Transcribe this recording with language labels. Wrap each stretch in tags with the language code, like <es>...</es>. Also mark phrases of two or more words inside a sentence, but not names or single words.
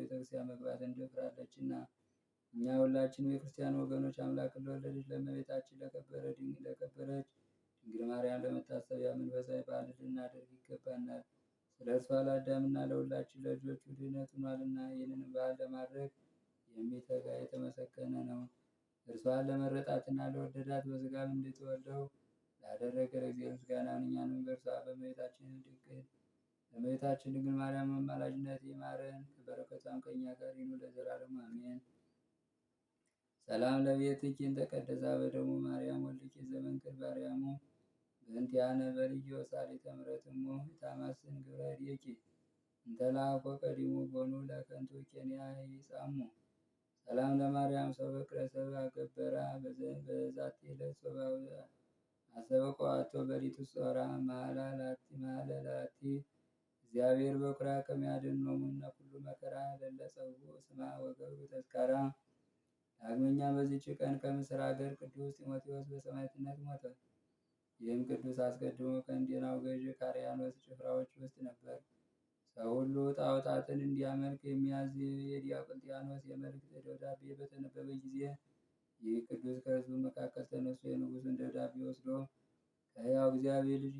<am>ቤተክርስቲያን መግባትን ደፍራለችና። እኛ ሁላችንም የክርስቲያን ወገኖች አምላክን ለወለደች ለእመቤታችን ለከበረች ድንግል ማርያም ለመታሰቢያ መንፈሳዊ በዓል ልናደርግ ይገባናል። ስለ እርሷ ለአዳምና ለሁላችን ለልጆቹ ድኅነት ሆኗልና። ይህንን በዓል ለማድረግ የሚተጋ የተመሰገነ ነው። እርሷን ለመረጣትና ለወደዳት በሥጋም እንድትወልደው ላደረገ ለእግዚአብሔር ምስጋና እኛንም በእርሷ በእመቤታችን ድንግል ማርያም አማላጅነት ይማረን፣ በረከቷም ከእኛ ጋር ይኑር ለዘላለሙ አሜን።</am> <gez>ሰላም ለቤትኪ እንተ ቀደሳ በደሙ ማርያም ወልድኪ ዘመንክር ባርያሙ በእንቲአነ በልዮ ሳሊተ ምሕረትሙ ታማስን ግብረ እዴኪ እንተ ለአኮ ቀዲሙ ቦኑ ለከንቱ ኬንያ ይጻሙ። ሰላም ለማርያም ሰው በቅረ ሰብ አገበራ በዛቲ ዕለት ሶባዊ አሰበቆአቶ በሊቱ ጾራ መሃላ ላቲ እግዚአብሔር በኩራ ከሚያድኅኖሙነ ኩሉ መከራ ለለጸውዑ ስማ ወገብሩ ተዝካራ። ዳግመኛ በዚች ቀን ከምስር አገር ቅዱስ ጢሞቴዎስ በሰማዕትነት ሞተ። ይህም ቅዱስ አስቀድሞ ከእንዴናው ገዥ ከአርያኖስ ጭፍራዎች</gez> <am>ውስጥ ነበር። ሰው ሁሉ ጣዖታትን እንዲያመልክ የሚያዝ የዲዮቅልጥያኖስ የመልእክት ደብዳቤ በተነበበ ጊዜ ይህ ቅዱስ ከሕዝቡ መካከል ተነስቶ የንጉሡን ደብዳቤ ወስዶ ከሕያው እግዚአብሔር ልጅ</am>